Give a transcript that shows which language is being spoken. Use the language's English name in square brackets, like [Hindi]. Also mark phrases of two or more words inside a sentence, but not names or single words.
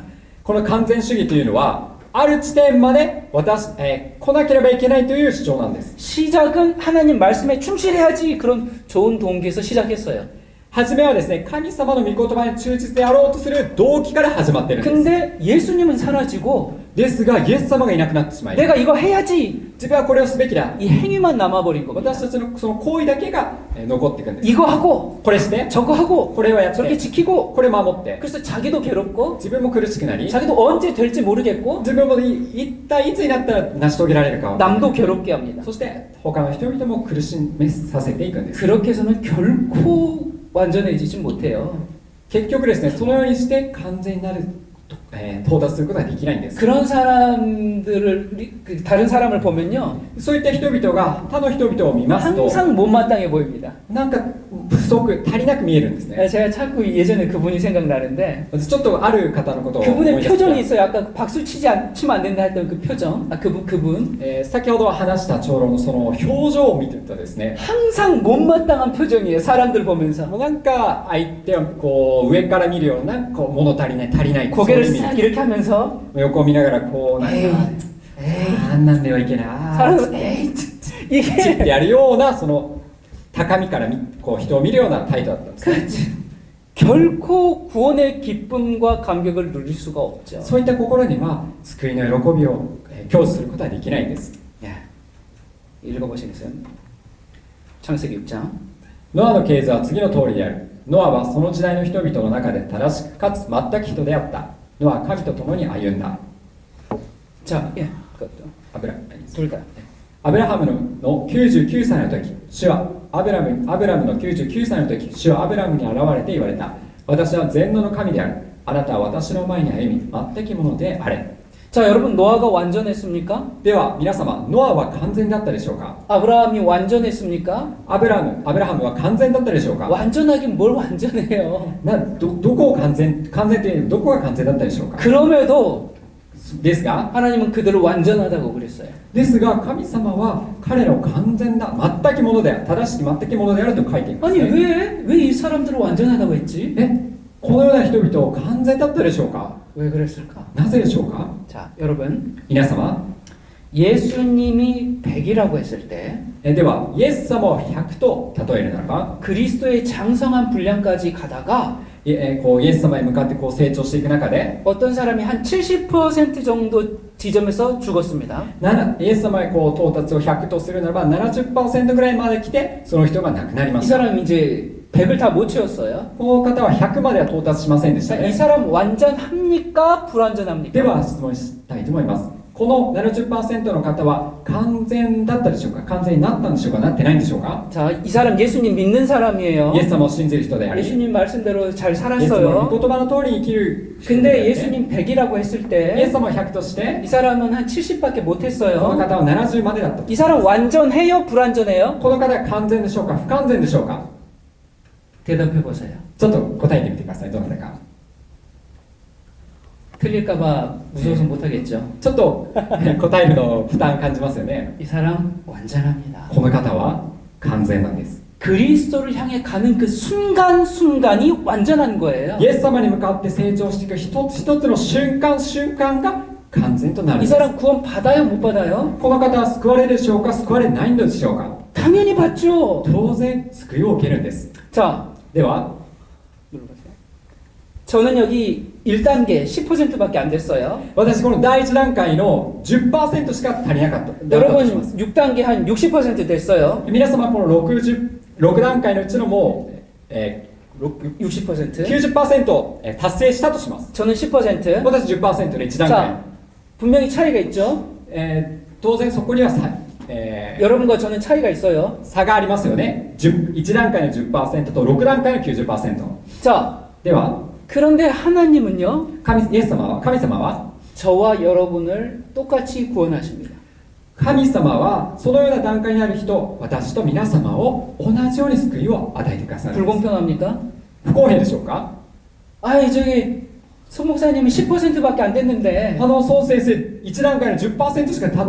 [Japanese] この完全主義というのはある地点まで来なければいけないという主張なんです [Korean] 시작은 하나님 말씀에 충실해야지 그런 좋은 동기에서 시작했어요. [Japanese] 初めはですね神様の御言葉に忠実であろうとする動機から始まっているんです [Korean] 근데 예수님은 사라지고 [Japanese] ですがイエス様がいなくなってしまい [Korean] 내가 이거 해야지 [Japanese] 自分はこれをすべきだ [Korean] 이 행위만 남아버린 겁니다. [Japanese] 私たちのその行為だけが残っていくんです [Korean] 이거 하고 [Japanese] これして [Korean] 저거 하고 [Japanese] これをやって [Korean] 저렇게 지키고 [Japanese] これ守って [Korean] 그래서 자기도 괴롭고 [Japanese] 自分も苦しくなり [Korean] 자기도 언제 될지 모르겠고 [Japanese] 自分も一体いつになったら成し遂げられるかを [Korean] 남도 괴롭게 합니다. [Japanese] そして他の人々も苦しめさせていくんです [Korean] 그렇게 해서는 결코 완전해지지 못해요. [Japanese] 結局ですねそのようにして完全になる、到達することができないんです [Korean] 그런 사람들을 다른 사람을 보면요 [Japanese] そういった人々が他の人々を見ますと [Korean] 항상 못마땅해 보입니다. [Japanese] なんか不足足りなく見えるんですね [Korean] 제가 자꾸 예전에 그분이 생각나는데 [Japanese] ちょっとある方のことを思い [Korean] 그분의 [Japanese] 出して [Korean] 표정이 있어요. 아까 박수 치면 안 된다 했던 그 표정. 그분 [Japanese] 先ほど話した長老のその表情を見てるとですね [Korean] 항상 못마땅한 표정이에요. 사람들 보면서 [Japanese] もうなんか相手をこう上から見るようなこう物足りない足りない [Korean] 고개를 [Japanese] そういう意味 [Korean] 싹 이렇게 하면서 [Japanese] 横を見ながらこうなんか [Korean] 에이, [Japanese] あんなんではいけない [Korean] 사람은 에이 [Japanese] っ [Korean] 이게 [Japanese] てやるようなその高みからこう人を見るような態度だったんですね。 [Korean] 그렇지. 결코 구원의 기쁨과 감격을 누릴 수가 없죠. [Japanese] そういった心には救いの喜びを享受することはできないんです。 [Korean] 예. 읽어보시겠어요? 창세기 6장. [Japanese] ノアの系図は次の通りである。ノアはその時代の人々の中で正しくかつ全く人であった。ノアは神と共に歩んだ。 [Korean] 자, 예. 그것도. [Japanese] アブラ [Korean] 둘 다. [Japanese] アブラハムの99歳の時、主はアブラムの99歳の時、主はアブラムに現れて言われた。私は全能の神である。あなたは私の前に歩み、全きものであれ。 [Korean] 자, 여러분 노아가 완전했습니까? [Japanese] では皆様、ノアは完全だったでしょうか？ [Korean] 아브라함이 완전했습니까? [Japanese] アブラハムは完全だったでしょうか？ [Korean] 완전하긴 뭘 완전해요. [Japanese] どこを完全というどこが完全だったでしょうか？ [Korean] 그럼에도 [Japanese] ですが [Korean] 하나님은 그들을 완전하다고 그랬어요. [Japanese] ですが神様は彼らを完全な全きものである、正しき全きものであると書いています、 [Korean] 아니 [Japanese] ね。 [Korean] 왜 이 사람들을 완전하다고 했지? [Japanese] このような人々を完全だったでしょうか？ [Korean] 왜 그랬을까? [Japanese] なぜでしょうか？ [Korean] 자, 여러분 [Japanese] 皆様、 [Korean] 예수님이 100이라고 했을 때 [Japanese] ではイエス様を100と例えるならば、 [Korean] 그리스도의 장성한 분량까지 가다가 [Japanese] こうイエス様へ向かってこう成長していく中で、 [Korean] 어떤 사람이 한 70% 정도 지점에서 죽었습니다. [Japanese] イエス様へこう到達を100とするならば 70% ぐらいまで来てその人が亡くなりま [Korean] 이 [Japanese] した。 [Korean] 사람이 이제 100을 다 못 채웠어요. [Japanese] この方は100までは到達しませんでした [Korean] 자, 이 [Japanese] ね。 [Korean] 사람 완전합니까? [Japanese] で [Korean] 불완전합니까? [Japanese] は質問したいと思います。この 70% の方は完全だったでしょうか？完全になったんでしょうか？なってないんでしょうか？ [Korean] 자, 이 사람 예수님 믿는 사람이에요. [Japanese] イエス様を信じる人であり、イエス [Korean] 예수님 말씀대로 잘 [Japanese] 様の [Korean] 살았어요. [Japanese] 御言葉の通りに生きる人であ [Korean] 근데 [Japanese] り、 [Korean] 예수님 100이라고 했을 [Japanese] イエス [Korean] 때 [Japanese] 様を100として [Korean] 이 사람은 한 70밖에 [Japanese] この [Korean] 못했어요. [Japanese] 方は70までだった。 [Korean] 이 사람 완전해요? 불완전해요? [Japanese] この方は完全でしょうか？不完全でしょうか？ [Korean] 대답해 보세요. [Japanese] ちょっと答えてみてください。どなたか。 [Korean] 틀릴까봐 무서워서 못하겠죠. [Japanese] ちょっと答えるの負担感じますよね。 [Korean] 이 사람 완전합니다. [Japanese] この方は完全なんです。 [Korean] 그리스도를 향해 가는 그 순간순간이 완전한 거예요. [Japanese] イエス様に向かって成長していく一つ一つの瞬間が完全となるん [Korean] 이 [Japanese] です。 [Korean] 사람 구원 받아요? 못 받아요? [Japanese] この方は救われるでしょうか？救われないのでしょうか？ [Korean] 당연히 받죠. [Japanese] 当然救いを受けるんです。 [Korean] 자, [Japanese] では [Korean] 눌러보세요. 저는 여기 1단계 10%밖에 안 됐어요. [Japanese] 私この第一段階の 10% しか足りなかっただったとしま [Korean] 여러분 [Japanese] す。 [Korean] 6단계 한 60% 됐어요. [Japanese] 皆様この6段階のうちのもう、 [Korean] 60%. [Japanese] 90% 達成したとします。 [Korean] 저는 10%. [Japanese] 私 10% で1段階、 [Korean] 자, 분명히 차이가 있죠. [Japanese] 当然そこには [Korean] 여러분과 저는 차이가 있어요. [Japanese] 差がありますよね。1段階の 10% と6段階の 90%。 [Korean] 자, [Japanese] では [Korean] 그런데 하나님은요, [Japanese] イエス様は [Korean] 저와 여러분을 똑같이 구원하십니다. [Japanese] 神様はそのような段階にある人、私と皆様を同じように救いを与えてくださるんです。 [Korean] 불공평합니까? [Japanese] 不公平でしょうか？ [Korean] 아이 저기 송 목사님이 10%밖에 안 됐는데 [Japanese] 孫先生1段階の 10% しか [Korean] 난